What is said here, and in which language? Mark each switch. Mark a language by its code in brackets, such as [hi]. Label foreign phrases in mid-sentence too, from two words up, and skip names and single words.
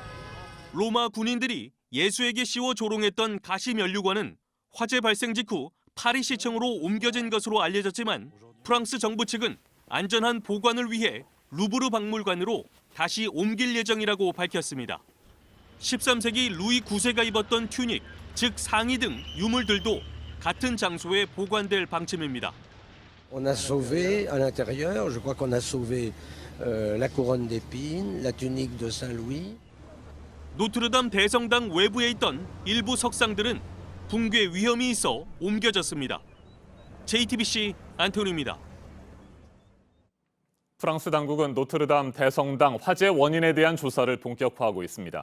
[ko] 로마 군인들이 예수에게 씌워 조롱했던 가시 면류관은 화재 발생 직후 파리시청으로 옮겨진 것으로 알려졌지만 프랑스 정부 측은 안전한 보관을 위해 루브르 박물관으로 다시 옮길 예정이라고 밝혔습니다. 13세기 루이 9세가 입었던 튜닉, 즉 상의 등 유물들도 같은 장소에 보관될 방침입니다. [fr] On a sauvé à l'intérieur, je crois qu'on a sauvé la couronne d'épines, la tunique de Saint-Louis. [ko] 노트르담 대성당 외부에 있던 일부 석상들은 붕괴 위험이 있어 옮겨졌습니다. JTBC 안태훈입니다. 프랑스 당국은 노트르담 대성당 화재 원인에 대한 조사를 본격화하고 있습니다.